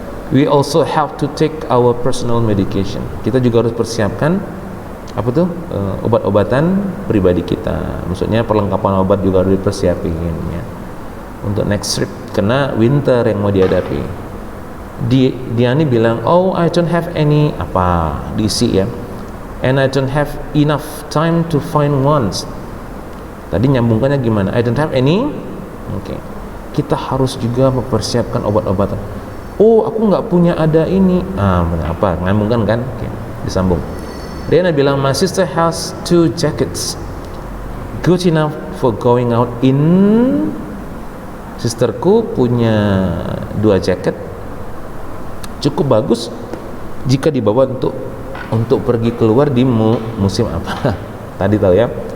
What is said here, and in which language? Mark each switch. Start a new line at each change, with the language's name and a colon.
English: We also have to take our personal medication.
Indonesian: Kita juga harus persiapkan apa tuh, obat-obatan pribadi kita. Maksudnya perlengkapan obat juga harus dipersiapin ya, untuk next trip, karena winter yang mau dihadapi. Diani bilang,
English: oh I don't have any,
Indonesian: apa diisi ya,
English: and I don't have enough time to find ones.
Indonesian: Tadi nyambungkannya gimana?
English: I don't have any.
Indonesian: Okay, kita harus juga mempersiapkan obat-obatan. Oh, aku nggak punya ada ini. Apa? Nyambungkan kan? Okay, disambung. Riana bilang,
English: my sister has 2 jackets, good enough for going out in.
Indonesian: Sisterku punya 2 jaket, cukup bagus jika dibawa untuk pergi keluar di musim apa? Tadi tahu ya.